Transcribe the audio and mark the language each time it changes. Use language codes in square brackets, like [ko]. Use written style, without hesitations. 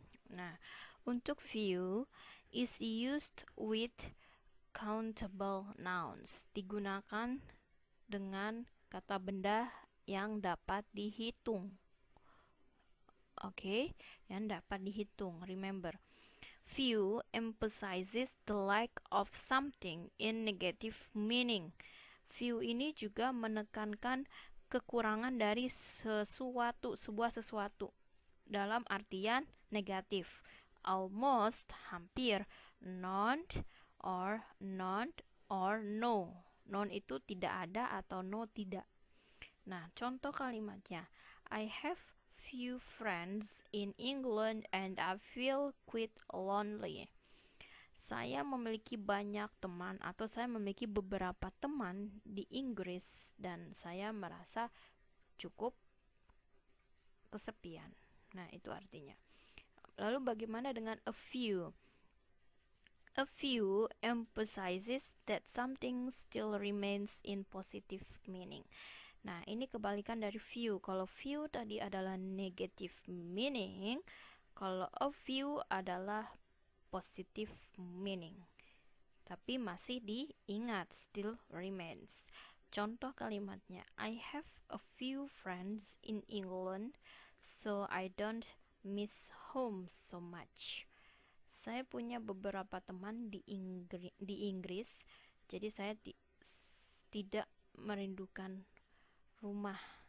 [id] Nah, untuk [en] few is used with uncountable nouns, [id] digunakan dengan kata benda yang dapat dihitung. Oke, yang dapat dihitung. [en] Remember, few emphasizes the lack of something in negative meaning. [id] Few ini juga menekankan kekurangan dari sesuatu, sebuah sesuatu dalam artian negatif. [en] Almost, [id] hampir. [en] None or not or no. [id] None itu tidak ada atau no tidak. Nah, contoh kalimatnya. [en] I have few friends in England and I feel quite lonely. [id] Saya memiliki banyak teman atau saya memiliki beberapa teman di Inggris dan saya merasa cukup kesepian. Nah, itu artinya. Lalu bagaimana dengan a few? [en] A few emphasizes that something still remains in positive meaning. [id] Nah, ini kebalikan dari few. Kalau few tadi adalah [en] negative meaning, [id] kalau a few adalah [en] positive meaning. [id] Tapi masih diingat, [en] still remains. [id] Contoh kalimatnya, [en] I have a few friends in England, so I don't miss home so much. [id] Saya punya beberapa teman di Inggris, jadi saya tidak merindukan rumah.